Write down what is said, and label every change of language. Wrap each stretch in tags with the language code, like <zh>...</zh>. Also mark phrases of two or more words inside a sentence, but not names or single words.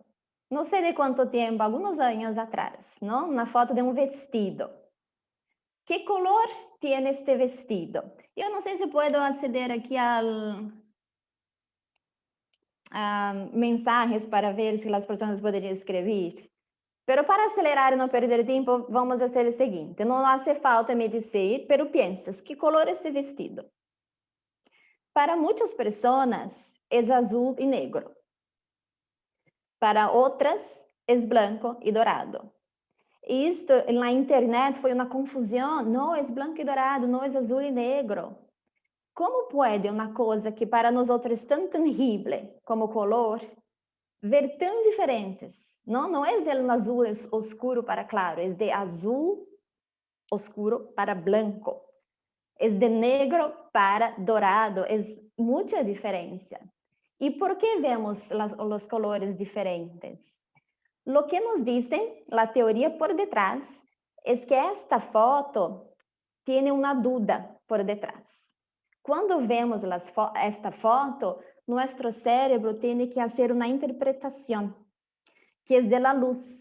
<es>No sé de cuánto tiempo, algunos años atrás, ¿no? Una foto de un vestido. ¿Qué color tiene este vestido? Yo no sé si puedo acceder aquí a mensajes para ver si las personas podrían escribir.</es> <pt>Pero para acelerar e não perder tempo, vamos fazer o seguinte. Não</pt> <es>hace falta</es> <pt>me dizer, pero piensas, que color é esse vestido? Para muitas pessoas, é azul e negro. Para outras, é branco e dourado. E isto, na internet, foi uma confusão. Não, é branco e dourado, não é azul e negro. Como pode uma coisa que para nós outros é tão tangível como color, ver tão diferentes? Não é de azul oscuro para claro, é de azul oscuro para branco, é de negro para dourado, é muita diferença. E por que vemos os colores diferentes?</pt> <es>Lo que</es> <pt>nos dizem, a teoria por detrás, é que esta foto tem uma dúvida por detrás. Quando vemos esta foto, nosso cérebro tem que fazer uma interpretação, que é</pt> <es>de la luz.</es>